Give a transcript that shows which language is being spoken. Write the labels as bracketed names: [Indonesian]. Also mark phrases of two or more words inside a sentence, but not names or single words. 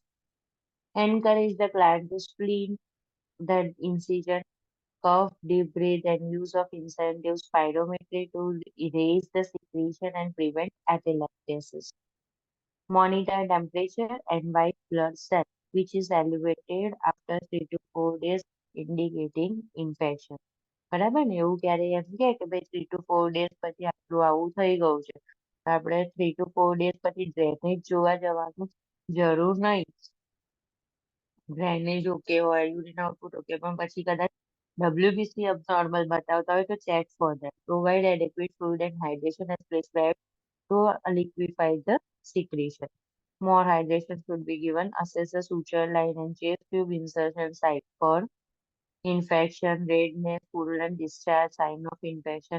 [English] Encourage the client to spleen the incision, cough, deep breath, and use of incentive spirometry to erase the secretion and prevent atelectasis. Monitor temperature and white blood cell, which is elevated after 3 to 4 days, indicating infection. [Gujarati] બરાબર ને એવું ક્યારે એમ કે ભાઈ [English] 3 to 4 days [Gujarati] પછી આટલું આવું થઈ ગયું છે તો આપણે [English] 3 to 4 days [Gujarati] પછી ડ્રેનેજ જોવા જવાનું જરૂર નહીં. [English] drainage okay હોય, urine output okay, [Gujarati] પણ પછી કદાચ [English] WBC abnormal [Gujarati] બતાવતા હોય તો [English] check for that. Provide adequate fluid and hydration as prescribed to liquefy the secretion. More hydration should be given. Assess the suture line and chest tube insertion site for infection, redness, purulent discharge, sign of infection.